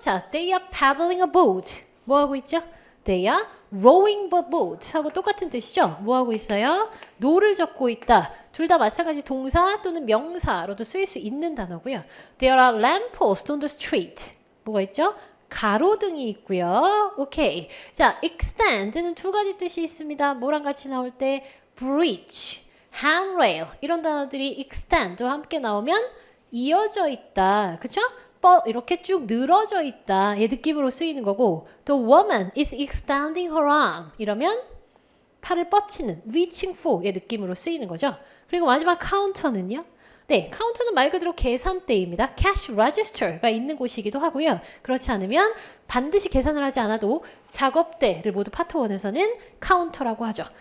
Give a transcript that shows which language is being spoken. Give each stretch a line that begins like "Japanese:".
English: 자, they are paddling a boat.
Korean: 뭐 하고 있죠?
English: They are rowing a boat
Korean: 하고 똑같은 뜻이죠? 뭐 하고 있어요? 노를 젓고 있다. 둘 다 마찬가지 동사 또는 명사로도 쓰일 수 있는 단어고요.
English: There are lampposts on the street.
Korean: 뭐가 있죠? 가로등이 있고요. 오케이. 자, extend는 2가지 뜻이 있습니다. 뭐랑 같이 나올 때 bridge, handrail 이런 단어들이 extend와 함께 나오면 이어져 있다. 그쵸? 이렇게 쭉 늘어져 있다. 의 느낌으로 쓰이는 거고
English: The woman is extending her arm.
Korean: 이러면 팔을 뻗치는 reaching for의 느낌으로 쓰이는 거죠. 그리고 마지막 카운터는요. 네, 카운터는 말 그대로 계산대입니다. cash register가 있는 곳이기도 하고요. 그렇지 않으면 반드시 계산을 하지 않아도 작업대를 모두 파트 1에서는 카운터라고 하죠.